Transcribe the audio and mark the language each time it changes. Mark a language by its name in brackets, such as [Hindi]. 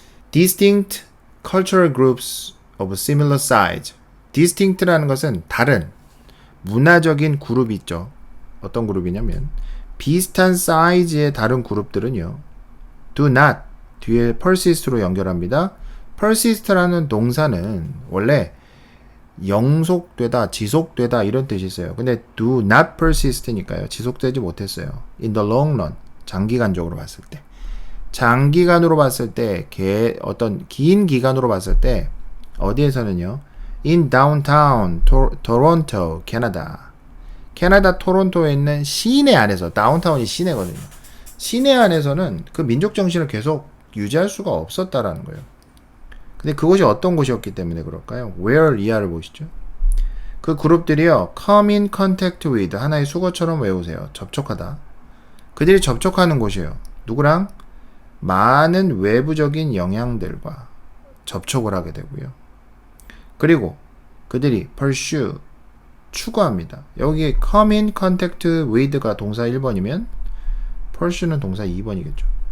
[English] Distinct cultural groups of similar size. [Korean] distinct라는 것은 다른 문화적인 그룹이 있죠. 어떤 그룹이냐면 비슷한 사이즈의 다른 그룹들은요. [English] do not [Korean] 뒤에 persist로 연결합니다. persist라는 동사는 원래 영속되다, 지속되다 이런 뜻이 있어요. 근데 [English] do not persist [Korean] 니까요. 지속되지 못했어요. [English] in the long run, [Korean] 장기간적으로 봤을 때. 장기간으로 봤을 때, 어떤 긴 기간으로 봤을 때 어디에서는요. [English] in downtown Toronto, 캐나다. [Korean] 캐나다 토론토에 있는 시내 안에서, 다운타운이 시내거든요. 시내 안에서는 그 민족 정신을 계속 유지할 수가 없었다라는 거예요. 근데 그곳이 어떤 곳이었기 때문에 그럴까요? where 이하를 보시죠. 그 그룹들이요. [English] come in contact with [Korean] 하나의 수거처럼 외우세요. 접촉하다. 그들이 접촉하는 곳이에요. 누구랑? 많은 외부적인 영향들과 접촉을 하게 되고요. 그리고 그들이 pursue 추구합니다. 여기 [English] come in contact with [Korean] 가 동사 1번이면 pursue는 동사 2번이겠죠.